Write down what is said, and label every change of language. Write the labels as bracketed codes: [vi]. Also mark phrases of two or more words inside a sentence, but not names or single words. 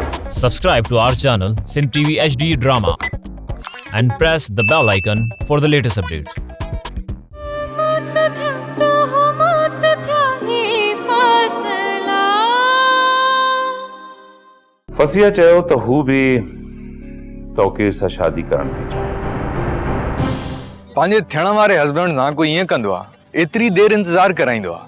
[en] Subscribe to our channel Sindh TV HD Drama and press the bell icon for the latest updates. [sd] फसिया चयो तो हू भी तौकीर सां शादी करण थी चाहे। पंहिंजे थियण वारे हस्बैंड सां कोई ईअं कंदो आहे, एतिरी देर इंतजार कराईंदो आहे।